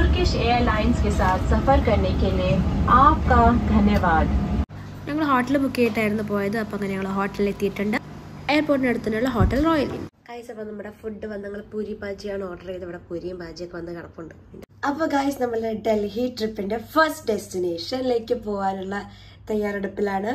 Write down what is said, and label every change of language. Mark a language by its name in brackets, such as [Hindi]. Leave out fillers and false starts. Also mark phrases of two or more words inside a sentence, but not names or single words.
[Hindi] टर्किश एयरलाइंस के साथ सफर करने के लिए आपका धन्यवाद. [Malayalam] ഞങ്ങൾ [English] hotel book [Malayalam] ചെയ്തിട്ടായിരുന്നു പോയത്. അപ്പോൾ അങ്ങനെ ഞങ്ങൾ ഹോട്ടലിൽ എത്തിയിട്ടുണ്ട്. എയർപോർട്ടിന് അടുത്തുള്ള ഹോട്ടൽ റോയൽ ഇൻ. ഗൈസ്, അപ്പോൾ നമ്മുടെ ഫുഡ് വന്ന് ഞങ്ങൾ പൂരി ഭാജിയാണ് ഓർഡർ ചെയ്ത്. ഇവിടെ പൂരിയും ഭാജിയൊക്കെ വന്ന് കിടപ്പുണ്ട്. അപ്പോൾ ഗൈസ്, നമ്മൾ ഡൽഹി ട്രിപ്പിന്റെ [English] first destination [Malayalam] പോകാനുള്ള തയ്യാറെടുപ്പിലാണ്.